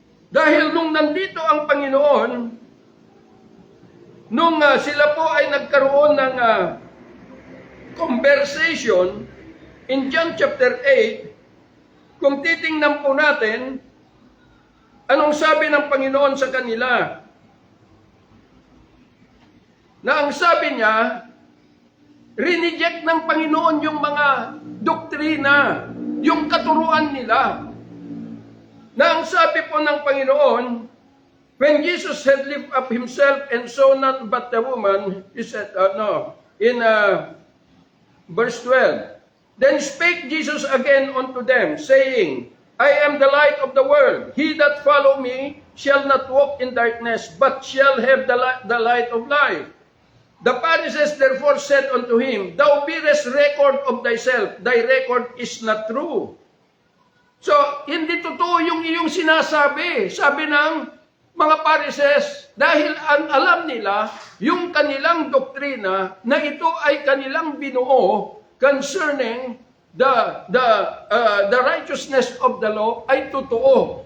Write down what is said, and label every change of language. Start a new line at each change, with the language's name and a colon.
Filipino: Dahil nung nandito ang Panginoon, nung sila po ay nagkaroon ng conversation in John chapter 8, kung titingnan po natin, anong sabi ng Panginoon sa kanila? Na ang sabi niya, rineject ng Panginoon yung mga doktrina, yung katuruan nila. Na ang sabi po ng Panginoon,
English: when Jesus had lifted up himself and saw none but the woman, he said, in verse 12, then spake Jesus again unto them, saying, I am the light of the world. He that follow me shall not walk in darkness, but shall have the light of life. The Pharisees therefore said unto him, thou bearest record of thyself, thy record is not true.
Filipino: So, hindi totoo yung iyong sinasabi. Sabi ng mga Pharisees, dahil ang alam nila, yung kanilang doktrina, na ito ay kanilang binuo concerning
English: the righteousness of the law
Filipino: ay totoo.